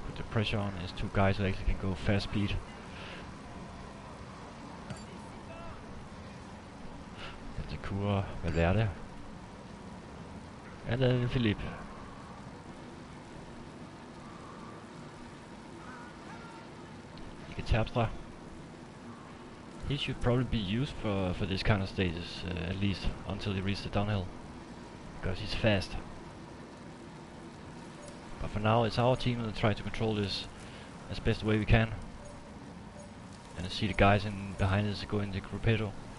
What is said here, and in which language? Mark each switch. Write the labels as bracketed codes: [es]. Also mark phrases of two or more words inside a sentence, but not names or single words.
[en] pressure on is two guys who actually can go fast speed. [da] Det kunne Valverde. Eller Philippe. Terpstra. [en] He should probably be used for this kind of stages, at least until he reaches the downhill, because he's fast. But for now, it's our team that try to control this as best way we can, and see the guys in behind us go in the gruppetto.